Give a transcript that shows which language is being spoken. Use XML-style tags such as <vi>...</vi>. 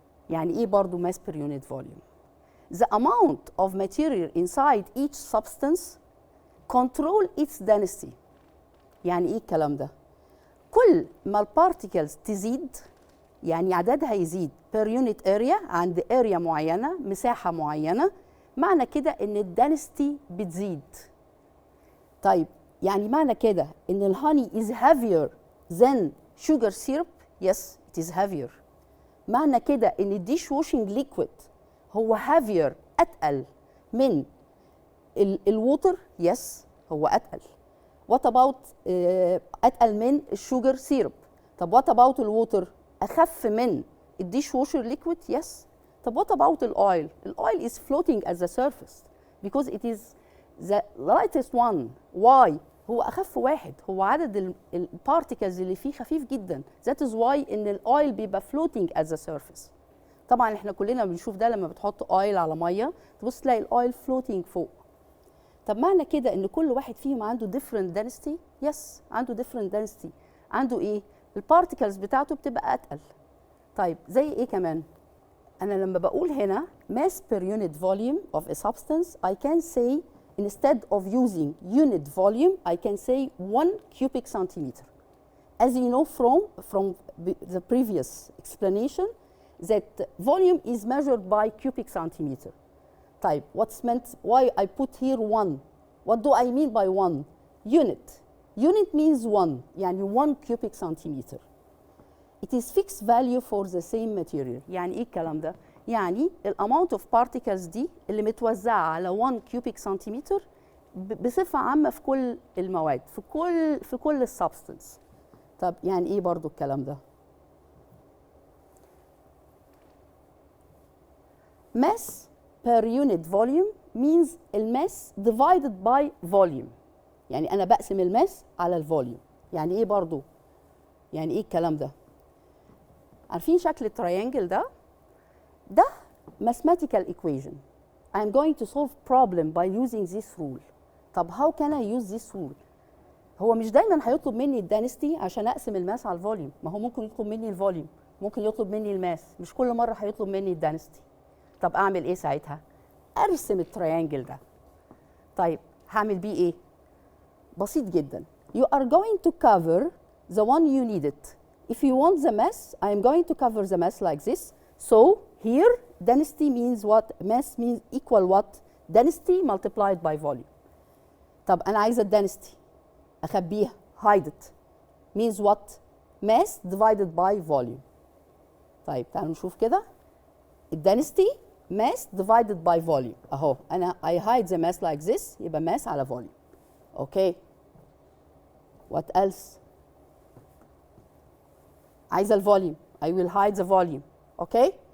<ar>يعني ايه برضو</ar> <en>mass per unit volume? The amount of material inside each substance control its density.</en> <ar>يعني ايه الكلام ده؟ كل ما البارتيكلز تزيد يعني عددها يزيد</ar> <en>per unit area</en> <ar>عند area معينة مساحة معينة معنى كده ان الدنسيتي بتزيد. طيب يعني معنى كده ان الهاني</ar> <en>is heavier than sugar syrup? Yes, it is heavier.</en> <ar>معنى كده ان الديش واشنج ليكويد هو</ar> <en>heavier</en> <ar>اتقل من الووتر؟</ar> <en>Yes,</en> <ar>هو اتقل.</ar> <en>What about</en> <ar>اتقل من الشوجر سيرب؟ طب</ar> <en>what about</en> <ar>الووتر؟ اخف من الديش واشر ليكويد؟</ar> <en>Yes.</en> <ar>طب</ar> <en>what about</en> <ar>الاويل؟ الاويل</ar> <en>is floating at the surface because it is the lightest one. Why؟</en> <ar>هو اخف واحد، هو عدد البارتيكلز اللي فيه خفيف جدا.</ar> <en>That is why</en> <ar>ان الاويل بيبقى</ar> <en>floating at the surface.</en> <ar>طبعا احنا كلنا بنشوف ده لما بتحط اويل على ميه تبص تلاقي الاويل</ar> <en>floating</en> <ar>فوق. طب معنى كده ان كل واحد فيهم عنده</ar> <en>different density؟ Yes,</en> <ar>عنده different density. عنده ايه؟ البارتيكلز بتاعته بتبقى اتقل. طيب زي ايه كمان؟ انا لما بقول هنا</ar> <en>mass per unit volume of a substance I can say instead of using unit volume I can say 1 cubic centimeter. As you know from the previous explanation that volume is measured by cubic centimeter.</en> <ar>طيب</ar> <en>what's meant why I put here 1? What do I mean by 1? Unit. Unit means 1</en> <ar>يعني</ar> <en>1 cubic centimeter. It is fixed value for the same material.</en> <ar>يعني ايه الكلام ده؟ يعني الاماونت اوف بارتيكلز دي اللي متوزعه على 1 كيوبيك سنتيمتر بصفه عامه في كل المواد في كل السبستنس. طب يعني ايه برضو الكلام ده؟</ar> <en>mass per unit volume means</en> <ar>الماس</ar> <en>divided by volume.</en> <ar>يعني انا بقسم الماس على الفوليوم. يعني ايه برضو؟ يعني ايه الكلام ده؟ عارفين شكل التريانجل ده؟ ده</ar> <en>mathematical equation. I am going to solve problem by using this rule.</en> <ar>طب</ar> <en>how can I use this rule؟</en> <ar>هو مش دايما هيطلب مني الدنسيتي عشان اقسم الماس على الفوليوم، ما هو ممكن يطلب مني الفوليوم، ممكن يطلب مني الماس، مش كل مره هيطلب مني الدنسيتي. طب اعمل ايه ساعتها؟ ارسم التريانجل ده. طيب هعمل بيه ايه؟ بسيط جدا.</ar> <en>You are going to cover the one you needed. If you want the mass, I am going to cover the mass like this. So here density means what? Mass means equal what? Density multiplied by volume.</en> <ar>طب أنا عايزة الدنسيتي أخبيها</ar> <en>hide it means what? Mass divided by volume.</en> <ar>طيب تعالوا نشوف كده.</ar> <en>الدنسيتي mass divided by volume</en> <ar>أهو أنا</ar> <en>I hide the mass like this</en> <ar>يبقى</ar> <en>mass على volume. Okay. What else?</en> <ar>عايزة الفوليوم.</ar> <en>I will hide the volume. Okay.</en>